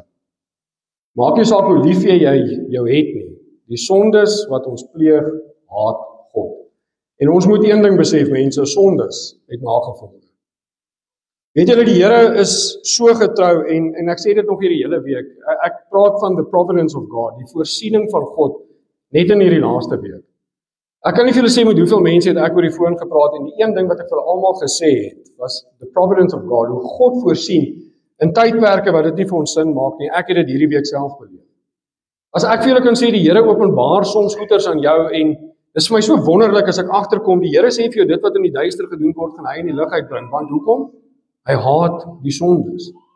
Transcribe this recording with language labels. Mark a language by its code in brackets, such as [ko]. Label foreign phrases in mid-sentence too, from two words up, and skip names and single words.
[af] Maak nie saak hoe lief jy jou het nie. Die sondes wat ons pleeg, haat God. En ons moet een ding besef, mense, sondes het nagevolge. Weet julle, die Here is so getrou, en ek sê dit nog hierdie hele week, ek praat van [en] the providence of God, [af] die voorsiening van God, net in hierdie laaste week. Ek kan nie vir julle sê met hoeveel mense het ek oor die foon gepraat, en die een ding wat ek vir hulle almal gesê het, [en] was the providence of God, [af] hoe God voorsien, in tydperke wat dit nie vir ons sin maak nie, ek het dit hierdie week self beleef. As ek vir julle kan sê, die Here openbaar soms goeders aan jou, en dit is vir my so wonderlik as ek agterkom, die Here sê vir jou, dit wat in die duister gedoen word, gaan hy in die lig uitbring, want hoekom? Hy haat die sondes.